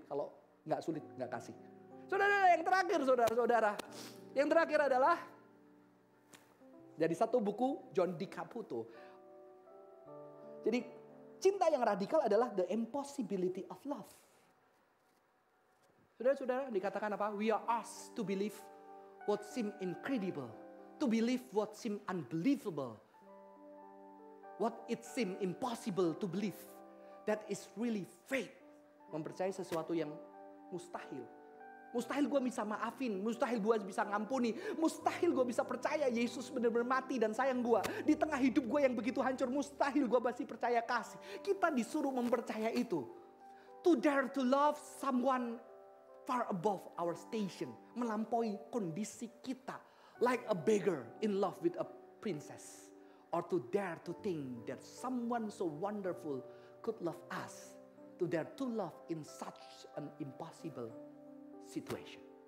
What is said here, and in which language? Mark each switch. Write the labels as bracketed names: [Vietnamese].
[Indonesian] Kalau nggak sulit, nggak kasih. Saudara, yang terakhir saudara-saudara. Yang terakhir adalah dari satu buku John D. Caputo. Jadi cinta yang radikal adalah [English] the impossibility of love. [Indonesian] Saudara-saudara, dikatakan apa? [English] We are asked to believe what seem incredible, to believe what seem unbelievable, what it seem impossible to believe. That is really faith. [Indonesian] Mempercayai sesuatu yang mustahil. Mustahil gue bisa maafin, mustahil gue bisa ngampuni, mustahil gue bisa percaya Yesus benar-benar mati dan sayang gue. Di tengah hidup gue yang begitu hancur, mustahil gue masih percaya kasih. Kita disuruh mempercaya itu. [English] To dare to love someone far above our station. [Indonesian] Melampaui kondisi kita. [English] Like a beggar in love with a princess. Or to dare to think that someone so wonderful could love us. To dare to love in such an impossible situation.